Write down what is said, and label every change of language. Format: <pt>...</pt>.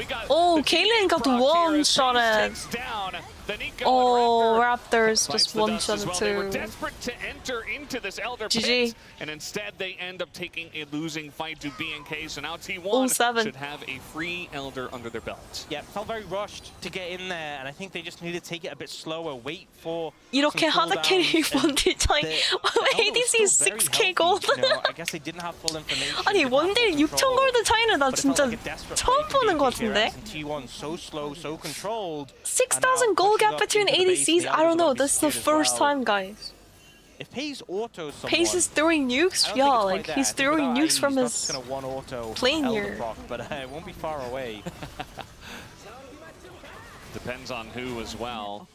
<en>Oh, Kaylin got one-shotted. Oh, Raptors just one-shotted too. Desperate to enter into this Elder GG. pit, and instead they end up taking a losing fight to B&K. So now T1 7. should have a free Elder under their belt. Yeah, felt very rushed to get in there, and I think they just need to take it a bit slower, wait for</en> <ko>이렇게 하드 캐리 원딜 차이.</ko> <en>ADC is 6k gold. I guess they didn't have full information.</en> <ko>아니 원딜 6,000 골드 차이는 나 진짜 처음 보는 것 같은데.</ko> <en>T1 so slow, so controlled. 6,000 gold gap between ADCs. I don't know. This is the first time, guys. If Pace autos someone, Pace is throwing nukes. Yeah, like he's throwing nukes from his plane here. But it won't be far away. Depends on who as well.</en>